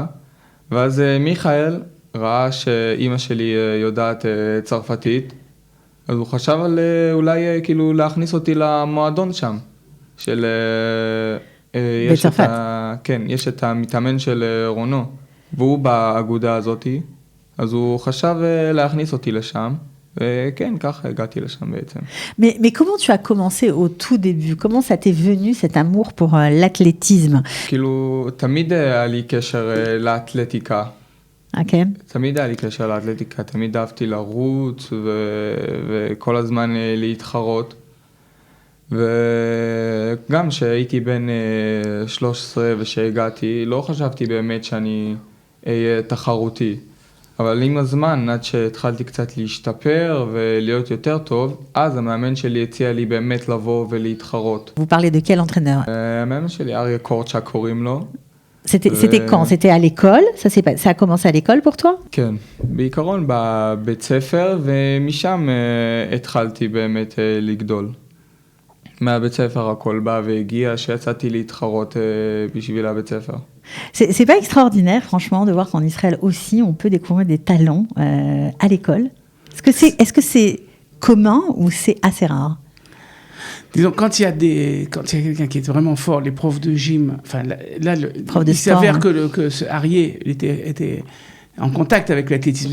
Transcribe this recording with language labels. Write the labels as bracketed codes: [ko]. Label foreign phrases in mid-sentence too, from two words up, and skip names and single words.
[he] ואז מיכאל ראה שאימא שלי יודעת צרפתית, אז הוא חשב על אולי כאילו להכניס אותי למועדון שם, של... בצרפת. כן, יש את המתאמן של רונו, והוא באגודה הזאת, אז הוא חשב להכניס אותי לשם, וכן, ככה הגעתי לשם בעצם. [fr] Mais comment tu as commencé au tout début? Comment ça t'est venu cet amour pour l'athlétisme? [he] כאילו, תמיד היה לי קשר לאתלטיקה. [fr] Okay. [he] תמיד היה לי קשר לאתלטיקה, תמיד אהבתי לרוץ וכל הזמן להתחרות. וגם כשהייתי בן 13 ושהגעתי, לא חשבתי באמת שאני אהיה תחרותי. אבל עם הזמן, עד שהתחלתי קצת להשתפר ולהיות יותר טוב, אז המאמן שלי הציע לי באמת לבוא ולהתחרות. [fr] Vous parlez de quel entraîneur? [he] המאמן שלי, אריה קורצ'ק קוראים לו. [fr] C'était quand? C'était à l'école? Ça a commencé à l'école pour toi? [he] כן, בעיקרון בבית ספר, ומשם התחלתי באמת לגדול. מהבית ספר הכל בא והגיע, שיצאתי להתחרות בשביל הבית ספר. [fr] C'est pas extraordinaire, franchement, de voir qu'en Israël aussi, on peut découvrir des talents à l'école. Est-ce que c'est commun ou c'est assez rare? Disons, quand il y a quelqu'un qui est vraiment fort, les profs de gym, enfin là il s'avère que ce Arié était en contact avec l'athlétisme.